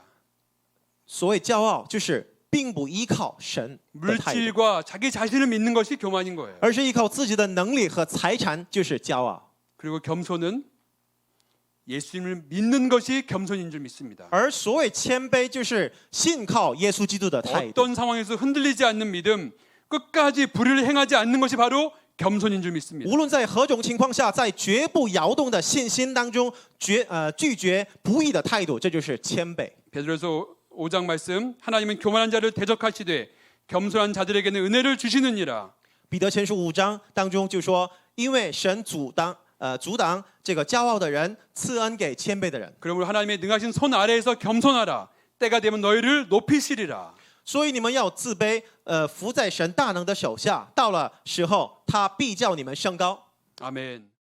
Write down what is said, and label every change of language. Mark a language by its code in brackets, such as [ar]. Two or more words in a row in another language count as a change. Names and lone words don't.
[zh] 所谓骄傲，就是并不依靠神的态度， [ko] 물질과 자기 자신을 믿는 것이 교만인 거예요. [zh] 而是依靠自己的能力和财产，就是骄傲。 [ko] 그리고 겸손은 예수님을 믿는 것이 겸손인 줄 믿습니다. [zh] 而所谓谦卑，就是信靠耶稣基督的态度。 [ko] 어떤 상황에서 흔들리지 않는 믿음, 끝까지 불의를 행하지 않는 것이 바로 겸손인 줄 믿습니다. [zh] 无论在何种情况下，在绝不摇动的信心当中，拒绝不义的态度，这就是谦卑。 [ko] 베드로서 5장 말씀, 하나님은 교만한 자를 대적하시되 겸손한 자들에게는 은혜를 주시느니라. [zh] 彼得前书5章当中就说，因为神阻挡这个骄傲的人，赐恩给谦卑的人。 [ko] 그러므로 하나님의 능하신 손 아래에서 겸손하라. 때가 되면 너희를 높이시리라. [zh] 所以你们要自卑，服在神大能的手下，到了时候，他必叫你们升高。 [ko] 아멘.